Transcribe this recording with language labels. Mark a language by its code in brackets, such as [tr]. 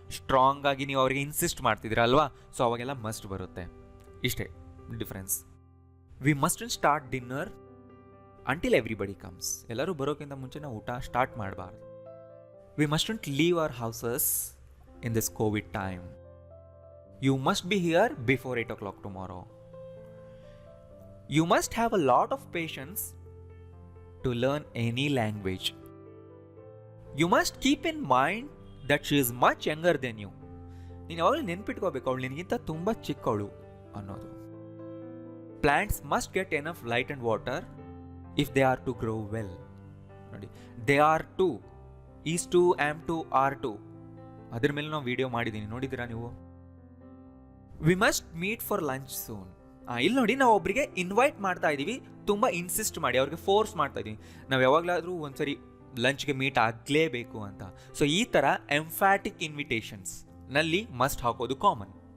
[kn] Strong ಆಗಿ ನೀವು ಅವರಿಗೆ ಇನ್ಸಿಸ್ಟ್ ಮಾಡ್ತಿದ್ದೀರಾ ಅಲ್ವಾ. ಸೊ ಅವಾಗೆಲ್ಲ ಮಸ್ಟ್ ಬರುತ್ತೆ. ಇಷ್ಟೇ difference. [en] We must start dinner until everybody comes. [kn] ಎಲ್ಲರೂ ಬರೋಕ್ಕಿಂತ ಮುಂಚೆ ನಾವು ಊಟ ಸ್ಟಾರ್ಟ್ ಮಾಡಬಾರ್ದು. [en] We mustn't leave our houses in this COVID time. You must be here before 8 o'clock tomorrow. You must have a lot of patience to learn any language. You must keep in mind that she is much younger than you. [kn] ನೀನು ಯಾವಾಗಲೂ ನೆನ್ಪಿಟ್ಕೋಬೇಕು, ಅವಳು ನಿನಗಿಂತ ತುಂಬ ಚಿಕ್ಕವಳು ಅನ್ನೋದು. [en] Plants must get enough light and water if they are to grow well. ನೋಡಿ, they are to, is to, am to, are to. [kn] ಅದ್ರ ಮೇಲೆ ನಾವು ವಿಡಿಯೋ ಮಾಡಿದ್ದೀನಿ, ನೋಡಿದ್ದೀರಾ ನೀವು. [en] We must meet for lunch soon. [kn] ಇಲ್ಲಿ ನೋಡಿ, ನಾವು ಒಬ್ಬರಿಗೆ ಇನ್ವೈಟ್ ಮಾಡ್ತಾ ಇದ್ದೀವಿ, ತುಂಬ ಇನ್ಸಿಸ್ಟ್ ಮಾಡಿ ಅವ್ರಿಗೆ ಫೋರ್ಸ್ ಮಾಡ್ತಾ ಇದ್ದೀವಿ, ನಾವು ಯಾವಾಗಲಾದರೂ ಒಂದ್ಸರಿ ಲಂಚ್ಗೆ ಮೀಟ್ ಆಗಲೇಬೇಕು ಅಂತ. ಸೊ ಈ ಥರ ಎಂಫ್ಯಾಟಿಕ್ ಇನ್ವಿಟೇಷನ್ಸ್ ನಲ್ಲಿ ಮಸ್ಟ್ ಹಾಕೋದು ಕಾಮನ್.